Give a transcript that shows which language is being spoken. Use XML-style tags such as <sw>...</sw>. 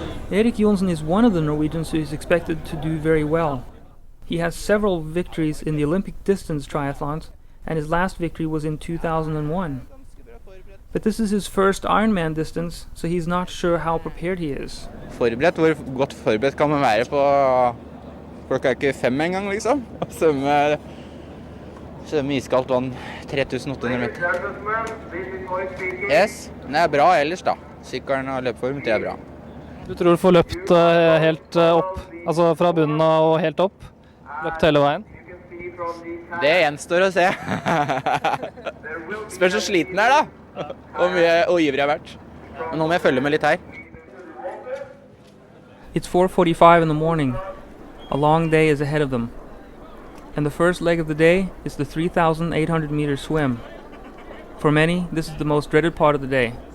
<en>Erik Jonsson is one of the Norwegians who is expected to do very well. He has several victories in the Olympic distance triathlons, and his last victory was in 2001. But this is his first Ironman distance, so he's not sure how prepared he is.</en> <no>Forberedt? Hvor godt forberedt kan man være på klokka ikke 5 en gang, liksom? Svømme iskaldt vann 3800 meter. Yes, det er bra ellers da. Sykkelen og løpeform, det er bra. Du tror du får løpt helt opp, altså fra bunnen og helt opp? Løpt hele veien? Det gjenstår å se. Spørs så sliten er da, og ivrig har vært. Men nå må jeg følge med litt her.</no> <en>It's 4:45 in the morning. A long day is ahead of them. And the first leg of the day is the 3,800 meter swim. For many, this is the most dreaded part of the day.</en>